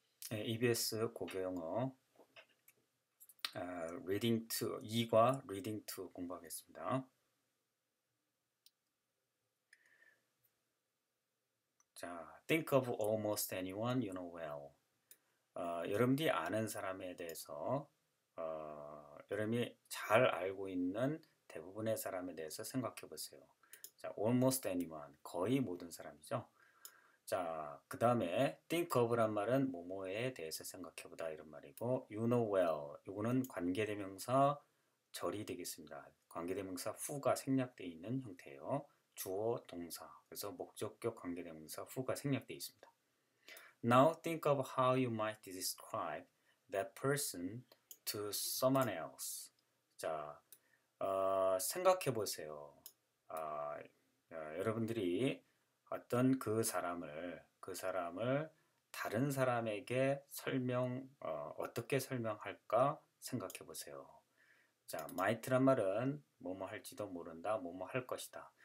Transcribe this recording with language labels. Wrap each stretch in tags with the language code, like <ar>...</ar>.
<ko>EBS 고교영어 Reading to 2과 Reading to 공부하겠습니다. 자,</ko> <en>Think of almost anyone you know well.</en> <ko>여러분들이 아는 사람에 대해서 여러분이 잘 알고 있는 대부분의 사람에 대해서 생각해 보세요. 자,</ko> <en>almost anyone,</en> <ko>거의 모든 사람이죠. 자, 그 다음에</ko> <en>think of</en> <ko>란 말은 뭐뭐에 대해서 생각해보다 이런 말이고,</ko> <en>you know well,</en> <ko>이거는 관계대명사 절이 되겠습니다. 관계대명사 who가 생략되어 있는 형태예요. 주어, 동사. 그래서 목적격 관계대명사 who가 생략되어 있습니다.</ko> <en>Now think of how you might describe that person to someone else.</en> <ko>자, 생각해보세요. 여러분들이 어떤 그 사람을 다른 사람에게 어떻게 설명할까 생각해 보세요. 자, might란 말은 뭐뭐 할지도 모른다, 뭐뭐 할 것이다.</ko>